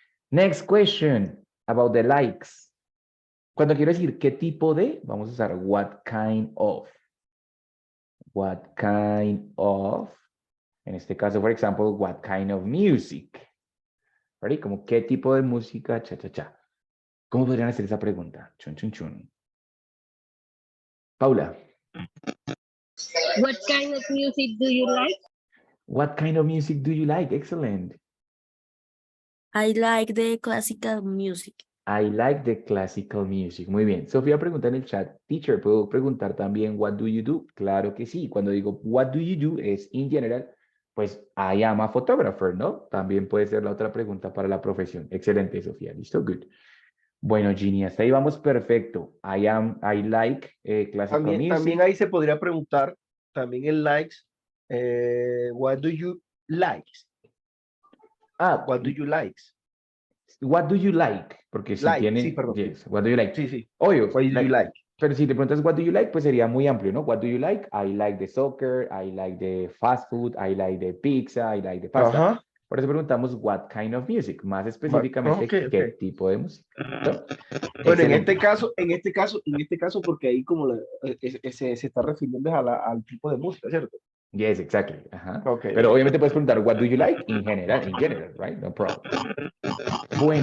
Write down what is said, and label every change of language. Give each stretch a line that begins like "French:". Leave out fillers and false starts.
English: Next question about the likes.
Spanish: Cuando quiero decir qué tipo de, vamos a usar
English: what kind of. What kind of. En este caso, por ejemplo, what kind of music. ¿Ready?
Spanish: Como qué tipo de música, cha. ¿Cómo podrían hacer esa pregunta? Chun. Paula.
English: What kind of music do you like? What kind of music do you like? Excellent. I like the classical music. I like the classical music.
Spanish: Muy bien. Sofía pregunta en el chat, teacher, ¿puedo preguntar también
English: what do you do?
Spanish: Claro que sí. Cuando digo
English: what do you do
Spanish: es in general, pues
English: I am a photographer,
Spanish: ¿no? También puede ser la otra pregunta para la profesión. Excelente, Sofía. ¿Listo? Good. Bueno, Ginny, hasta ahí vamos perfecto.
English: I like classical music.
Spanish: También ahí se podría preguntar, también el likes,
English: what do you like? What do you like? What do you like?
Spanish: Porque si tiene... Sí, perdón.
English: Yes, what do you like?
Spanish: Sí. Obvio.
English: What do you like?
Spanish: Pero si te preguntas
English: what do you like,
Spanish: pues sería muy amplio, ¿no?
English: What do you like? I like the soccer, I like the fast food, I like the pizza, I like the pasta.
Spanish: Por eso preguntamos
English: what kind of music,
Spanish: más específicamente
English: ok,
Spanish: qué
English: ok.
Spanish: tipo de música. ¿Listo? Bueno, Excelente. en este caso, porque ahí como se está refiriendo al tipo de música, ¿cierto?
English: Yes, exactly. Ajá. Ok,
Spanish: Pero
English: ok.
Spanish: obviamente puedes preguntar
English: what do you like in general, right? No problem. Bueno,